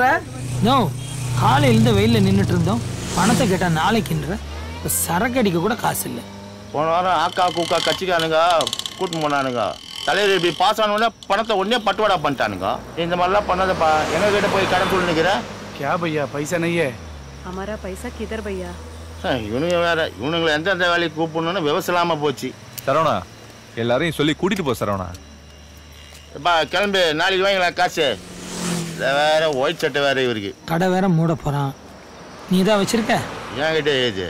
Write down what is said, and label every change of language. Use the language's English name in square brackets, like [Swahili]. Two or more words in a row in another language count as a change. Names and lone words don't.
[Tamil] நோ, காலையிலேருந்து வெயிலில் நின்றுட்டு இருந்தோம், பணத்தை கேட்டால் நாளைக்குன்ற. இப்போ சரக்கு அடிக்க கூட காசு இல்லை. போன வாரம் ஆக்கா கூக்கா கட்சிக்கானுங்க கூட்டின்னு போனானுங்க. தலைவர் இப்படி பாஸ் ஆனோடனே பணத்தை உடனே பட்டுவாடா பண்ணிட்டானுங்க. இந்த மாதிரிலாம் பண்ணாதப்பா. எங்க கிட்ட போய் கடன் சொல்லி நிற்கிறேன். [Hindi] क्या भैया पैसा नहीं है? हमारा पैसा किधर भैया? [Tamil] இவனுங்க வேற, இவனுங்களை எந்தெந்த வேலைக்கு கூப்பிடணும்னு விவசாயமா போச்சு. சரவணா, எல்லாரையும் சொல்லி கூட்டிட்டு போ சரவணா. எப்பா கிளம்பு, நாளைக்கு வாங்கிக்கலாம் காசு. வேற ஒயிட் சட்டை வேற இவருக்கு. கடை வேற மூட போகிறான். நீ தான் வச்சிருக்க? என்கிட்ட ஏது